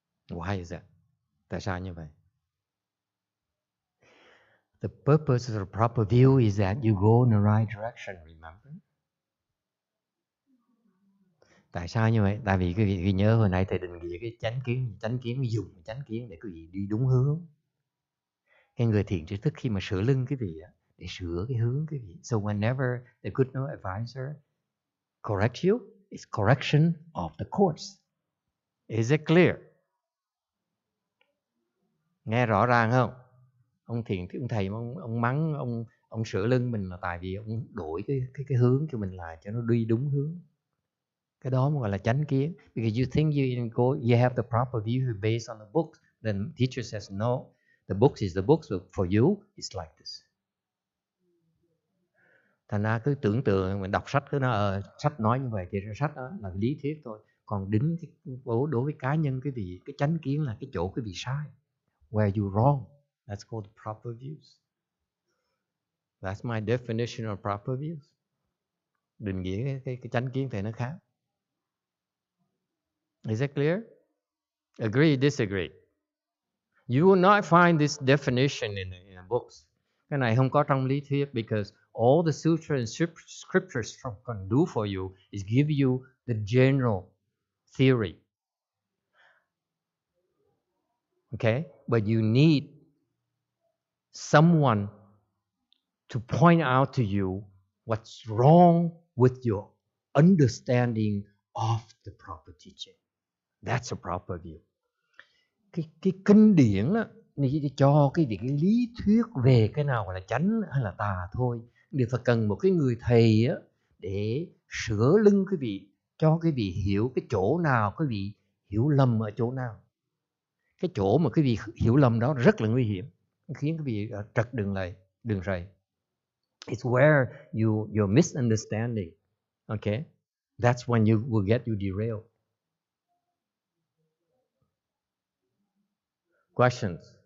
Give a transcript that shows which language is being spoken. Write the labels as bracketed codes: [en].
[en] Why is that? [vi] Tại sao như vậy? [en] The purpose of the proper view is that you go in the right direction, remember? [vi] Tại sao như vậy? Tại vì quý vị nhớ hồi nãy thầy định nghĩa cái chánh kiến dùng chánh kiến để quý vị đi đúng hướng. Cái người thiền tri thức khi mà sửa lưng quý vị để sửa cái hướng quý vị. [en] So whenever the good know advisor corrects you, it's correction of the course. Is it clear? [vi] Nghe rõ ràng không? Ông thiền, ông thầy ông mắng ông sửa lưng mình là tại vì ông đổi cái hướng cho mình lại cho nó đi đúng hướng. Cái đó mới gọi là chánh kiến. [en] Because you think you have the proper view based on the book, then teacher says no, the book is the book, so for you it's like this. [vi] Thành ra cứ tưởng tượng mình đọc sách cứ nói sách nói như vậy thì sách đó là lý thuyết thôi. Còn đính đối với cá nhân cái chánh kiến là cái chỗ cái sai. [en] Where you wrong, that's called proper views. That's my definition of proper views. [vi] Định nghĩa cái chánh kiến thì nó khác. [en] Is that clear? Agree, disagree? You will not find this definition in the books. [vi] Cái này không có trong lý thuyết, [en] because all the sutra and scriptures can do for you is give you the general theory. Okay? But you need someone to point out to you what's wrong with your understanding of the proper teaching. That's a proper view. [vi] Cái kinh điển á, này cho cái lý thuyết về cái nào là chánh hay là tà thôi. Điều phải cần một cái người thầy á để sửa lưng quý vị, cho quý vị hiểu cái chỗ nào quý vị hiểu lầm ở chỗ nào. Cái chỗ mà quý vị hiểu lầm đó rất là nguy hiểm, khiến quý vị trật đường rầy. [en] It's where you're misunderstanding. Okay? That's when you will get you derailed. Questions?